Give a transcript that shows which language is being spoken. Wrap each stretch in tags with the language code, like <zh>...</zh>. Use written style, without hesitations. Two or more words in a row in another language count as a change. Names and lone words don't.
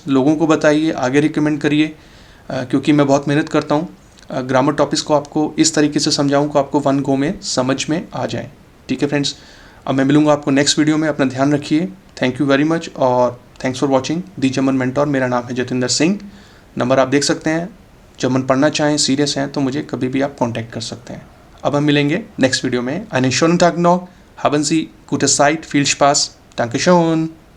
<hi>लोगों को बताइए, आगे रिकमेंड करिए, क्योंकि मैं बहुत मेहनत करता हूँ</hi> <en>grammar topics</en> <hi>को आपको इस तरीके से समझाऊँ कि आपको</hi> <en>one go</en> <hi>में समझ में आ जाए, ठीक है फ्रेंड्स। अब मैं मिलूँगा आपको</hi> <en>next video</en> <hi>में, अपना ध्यान रखिए।</hi> <en>thank you very much</en> <hi>और</hi> <en>thanks for watching The German Mentor.</en> <hi>मेरा नाम है जतिंदर सिंह, नंबर आप देख सकते हैं। जर्मन पढ़ना चाहें, सीरियस हैं तो मुझे कभी भी आप कांटेक्ट कर सकते हैं। अब हम मिलेंगे</hi> <en>next video</en> <hi>में।</hi> <de>einen schönen Tag noch, haben Sie gute Zeit, viel Spaß, Dankeschön।</de>